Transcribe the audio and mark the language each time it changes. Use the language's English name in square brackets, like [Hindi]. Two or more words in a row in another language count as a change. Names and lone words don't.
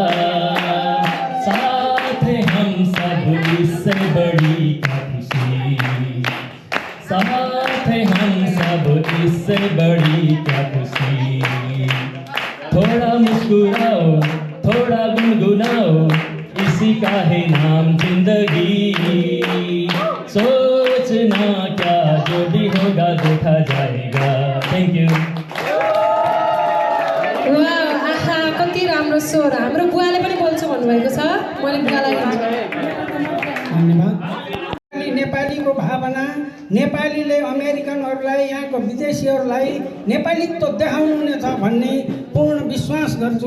[Hindi] साथ हम सब इससे बड़ी क्या खुशी, साथ हम सब इससे बड़ी क्या खुशी, थोड़ा मुस्कुराओ थोड़ा गुनगुनाओ इसी का है नाम जिंदगी, सोचना क्या जो भी होगा देखा जाएगा। [English] thank you. [Nepali] आहा कति राम्रो स्वर। हाम्रो बुवाले पनि बोल्छु भन्नुभएको छ। मैले बुवालाई धन्यवाद। नेपालीको भावना, नेपालीले अमेरिकनहरूलाई यहाँको विदेशीहरूलाई नेपालीत्व देखाउनुहुनेछ भन्ने पूर्ण विश्वास गर्छु।